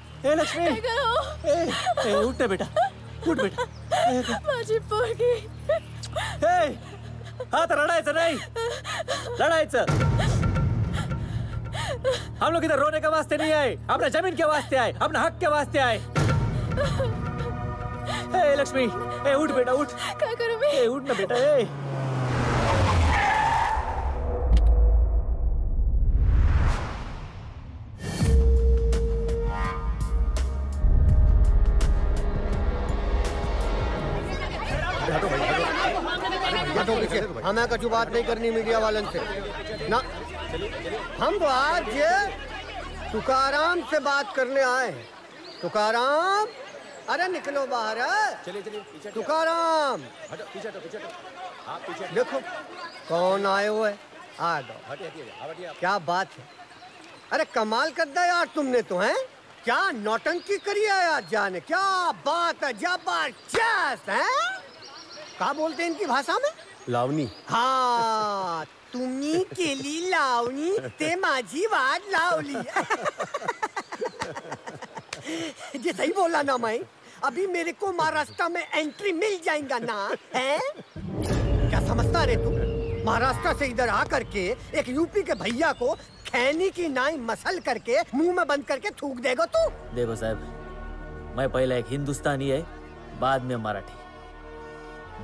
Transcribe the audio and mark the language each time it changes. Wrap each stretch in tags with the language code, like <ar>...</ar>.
<hi>ए लक्ष्मी, उठ बेटा, उठ बेटा।</hi> <mr>माझी पोरगी। हाँ तो लढायचं नाही, लढायचं।</mr> <hi>हम लोग इधर रोने के वास्ते नहीं आए, अपने जमीन के वास्ते आए, अपने हक के वास्ते आए। ए लक्ष्मी, ए उठ बेटा उठ। क्या करूं मैं? ए उठ ना बेटा, ए। हमें कछु बात नहीं करनी मीडिया वालन से ना। हम तो आज तुकाराम से बात करने आए। तुकाराम, अरे निकलो बाहर। चलिए तुकाराम, देखो कौन आए हुए। आ दो, क्या बात है। अरे कमाल कर दिया यार तुमने तो, हैं? क्या नौटंकी करी है यार जाने। क्या बात है, जबरदस्त है। क्या बोलते हैं इनकी भाषा में? लावणी।</hi> <mr>हाँ, तुम्ही केली लावणी ते माझी वाट लावली।</mr> <hi>ये सही बोला ना मैं? अभी मेरे को महाराष्ट्र में एंट्री मिल जाएगा ना, है? क्या समझता रे तू? महाराष्ट्र से इधर आकर के एक यूपी के भैया को खैनी की नाई मसल करके मुंह में बंद करके थूक देगा तू? देखो साहब, मैं पहले एक हिंदुस्तानी है, बाद में मराठी।</hi>